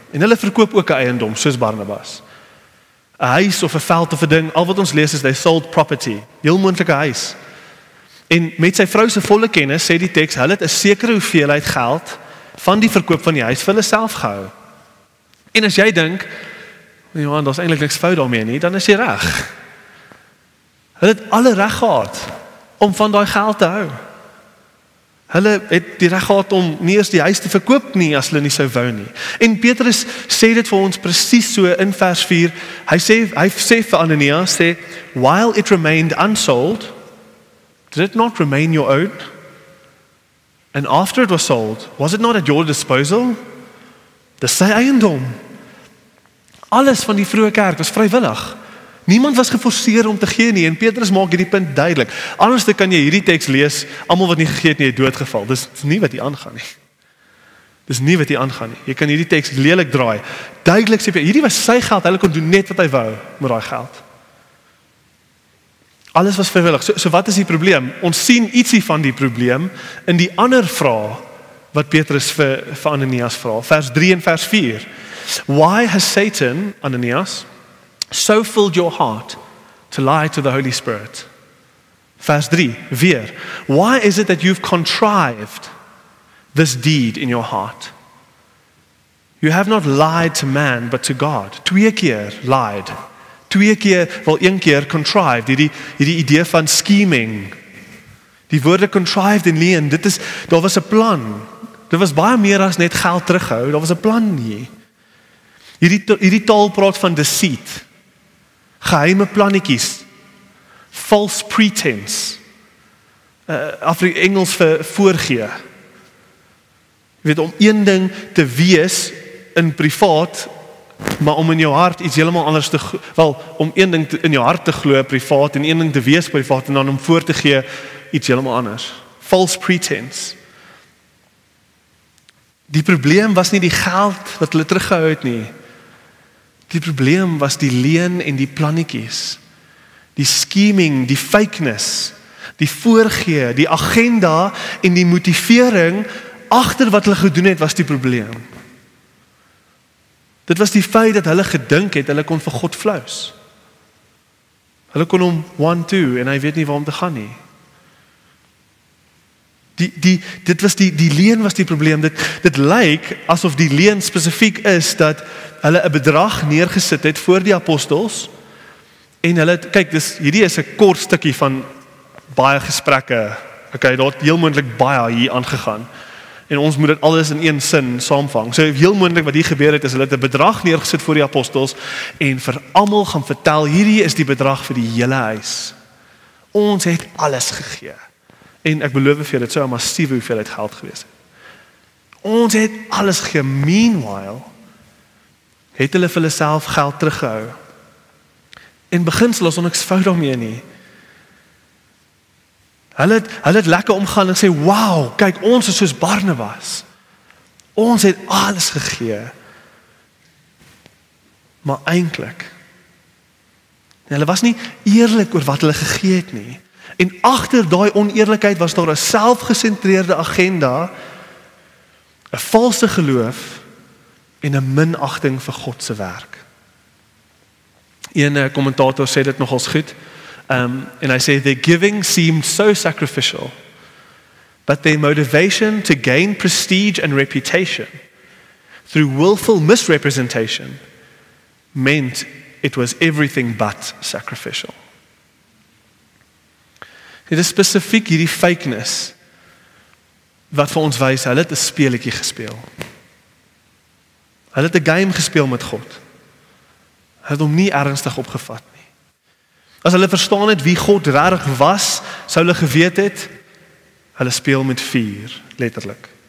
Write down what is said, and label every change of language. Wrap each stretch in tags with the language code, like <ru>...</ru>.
<af>En hulle verkoop ook 'n eiendom, soos Barnabas. 'n Huis of 'n veld of 'n ding, al wat ons lees is</af> <en>they sold property,</en> <af>heel moontlike huis. En met sy vrou se volle kennis, sê die teks, hulle het 'n sekere hoeveelheid geld van die verkoop van die huis vir hulle self gehou. En as jy dink, Johan, daar's eintlik niks fout daarmee nie, dan is jy reg. Hulle het alle reg gehad om van daai geld te hou. Hulle het die reg gehad om nie eers die huis te verkoop nie as hulle nie sou wou nie. En Petrus sê dit vir ons presies so in vers 4. Hy sê vir Ananias, sê,</af> <en>while it remained unsold, did it not remain your own? And after it was sold, was it not at your disposal?</en> <af>Dis sy eiendom. Alles van die vroeë kerk was vrywillig. Niemand was geforseer om te gee nie, en Petrus maak hierdie punt duidelik. Anders kan jy hierdie teks lees, almal wat nie gegee het nie, het doodgeval. Dis nie wat hier aangaan nie. Dis nie wat hier aangaan nie. Jy kan hierdie teks lelik draai. Duidelik sê, hierdie was sy geld, hy kon doen net wat hy wou met daai geld. Alles was vrywillig. So wat is die probleem? Ons sien ietsie van die probleem in die ander vraag wat Petrus vir Ananias vra. Vers 3 en vers 4.</af> <en>Why has Satan, Ananias, so filled your heart to lie to the Holy Spirit?</en> <af>Vers 3, weer.</af> <en>Why is it that you've contrived this deed in your heart? You have not lied to man, but to God.</en> <af>2 keer lied. 2 keer, wel 1 keer contrived. Hierdie idee van scheming. Die woorde contrived en leen, daar was 'n plan. Dit was baie meer as net geld terughou, daar was 'n plan hier. Hierdie taal praat van deceit. Geheime plannetjies,</af> <en>false pretense,</en> <af>Engels vir voorgee. Jy weet, om een ding te wees in privaat, maar om in jou hart iets heeltemal anders om een ding in jou hart te glo privaat en een ding te wees privaat en dan om voor te gee iets heeltemal anders.</af> <en>False pretense.</en> <af>Die probleem was nie die geld wat hulle teruggehou het nie. Die probleem was die leen en die plannetjies. Die scheming, die fakeness, die voorgee, die agenda en die motivering agter wat hulle gedoen het was die probleem. Dit was die feit dat hulle gedink het hulle kon vir God flous. Hulle kon hom 1-2 en hy weet nie waar om te gaan nie. Die leen was die probleem. Dit lyk asof die leen spesifiek is dat hulle 'n bedrag neergesit het voor die apostels en hulle, kyk, hierdie is 'n kort stukkie van baie gesprekke. Okay, daar het heel moontlik baie hier aangegaan. En ons moet dit alles in een sin saamvang. So heel moontlik wat hier gebeur het is hulle het 'n bedrag neergesit voor die apostels en vir almal gaan vertel, hierdie is die bedrag vir die hele huis. Ons het alles gegee. En ek beloof vir jou, dit sou 'n massiewe hoeveelheid geld gewees het. Ons het alles gegee. Meanwhile, het hulle vir hulle self geld teruggehou. En beginsel is niks fout daarmee nie. Hulle het lekker omgaan en sê, wow, kyk, ons is soos Barnabas. Ons het alles gegee. Maar eintlik, hulle was nie eerlik oor wat hulle gegee het nie. En agter daai oneerlikheid was daar 'n selfgesentreerde agenda, 'n valse geloof en 'n minagting vir God se werk. Een kommentator sê dit nogals goed, en hy sê,</af> <en>their giving seemed so sacrificial, but their motivation to gain prestige and reputation through willful misrepresentation meant it was everything but sacrificial.</en> <af>Dit is spesifiek hierdie fakeness wat vir ons wys, hulle het 'n speletjie gespeel. Hulle het 'n game gespeel met God. Hulle het hom nie ernstig opgevat nie. As hulle verstaan het wie God regtig was, sou hulle geweet het, hulle speel met vuur, letterlik.</af>